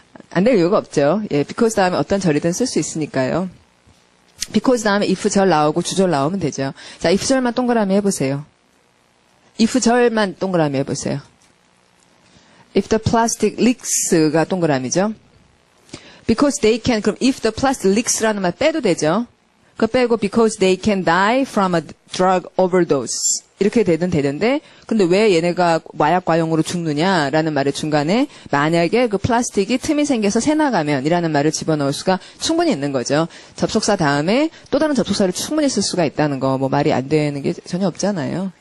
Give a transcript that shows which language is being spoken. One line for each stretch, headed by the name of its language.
Korean: 안 될 이유가 없죠. 예, because 다음에 어떤 절이든 쓸 수 있으니까요. because 다음에 if 절 나오고 주절 나오면 되죠. 자, if 절만 동그라미 해보세요. if 절만 동그라미 해보세요.
English: if the plastic leaks가 동그라미죠. because they can,
Korean: 그럼
English: if the plastic leaks라는 말 빼도 되죠.
Korean: 그거 빼고
English: because they can die from a drug overdose.
Korean: 이렇게 되는데 근데 왜 얘네가 마약 과용으로 죽느냐라는 말의 중간에 만약에 그 플라스틱이 틈이 생겨서 새나가면 이라는 말을 집어넣을 수가 충분히 있는 거죠. 접속사 다음에 또 다른 접속사를 충분히 쓸 수가 있다는 거 뭐 말이 안 되는 게 전혀 없잖아요.